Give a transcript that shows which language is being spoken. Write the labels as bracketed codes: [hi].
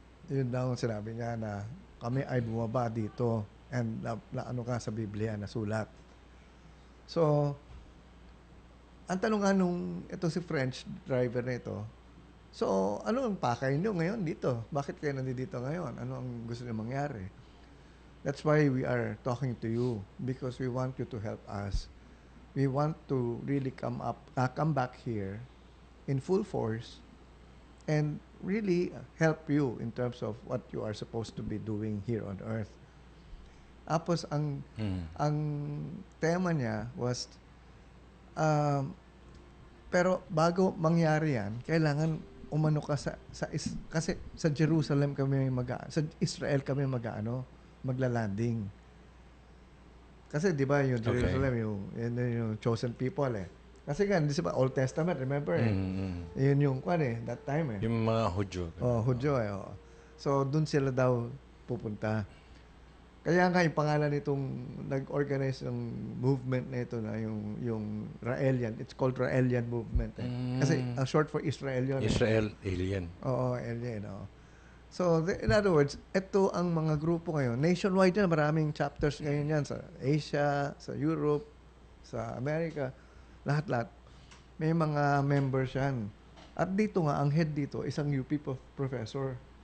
[tl] Yun daw ang sinabi niya na kami ay bumaba dito and ano ka sa Biblia na sulat. So, ang tanong nga ito si French driver na ito, so, ano ang pakay niyo ngayon dito? Bakit kayo nandito ngayon? Ano ang gusto niyo mangyari? [en] That's why we are talking to you because we want you to help us. We want to really come back here in full force and really help you in terms of what you are supposed to be doing here on Earth. [tl] Tapos ang tema niya was pero bago mangyari yan, kailangan umano ka kasi sa Jerusalem kami sa Israel kami maglalanding. Kasi 'di ba yung Jerusalem yung chosen people eh. Kasi nga, di ba, Old Testament, remember eh. Yun yung that time eh. Yung mga Hudyo. Hudyo eh. So, dun sila daw pupunta. Kaya nga, yung pangalan nitong nag-organize ng movement na ito na yung Raelian. [en] It's called Raelian movement eh. [tl] Kasi, short for Israel yun. Israel, alien. Oo, alien. So, in other words, ito ang mga grupo ngayon. Nationwide yan, maraming chapters ngayon yan sa Asia, sa Europe, sa America. Lahat-lahat. May mga members yan. At dito nga, ang head dito, isang UP professor.